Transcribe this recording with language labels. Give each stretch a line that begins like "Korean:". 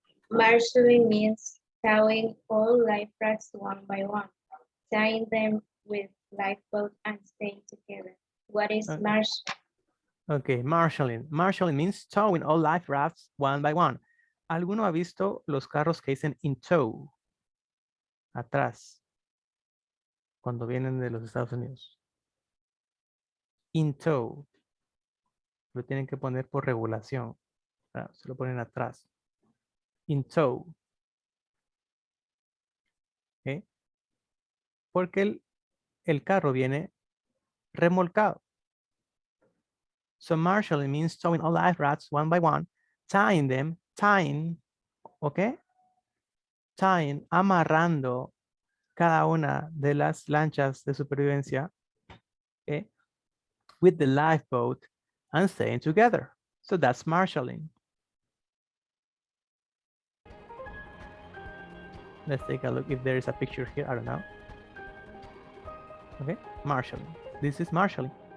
English: Marshalling means towing all life rafts one by one, tying them with lifeboat and staying together. What is marshal? Okay, marshalling. Marshalling means towing all life rafts one by one.
Spanish: ¿Alguno ha visto los carros que dicen
English: in tow?
Spanish: Atrás. Cuando vienen de los Estados Unidos.
English: In tow.
Spanish: Lo tienen que poner por regulación. Se lo ponen atrás.
English: In tow.
Spanish: ¿Okay? Porque el carro viene remolcado.
English: So marshalling means towing all life rafts one by one, tying,
Spanish: ¿ok?
English: Tying,
Spanish: amarrando cada una de las lanchas de supervivencia, ¿okay?
English: With the lifeboat and staying together. So that's marshalling. Let's take a look if there is a picture here. I don't know. Okay, marshalling. This is marshalling.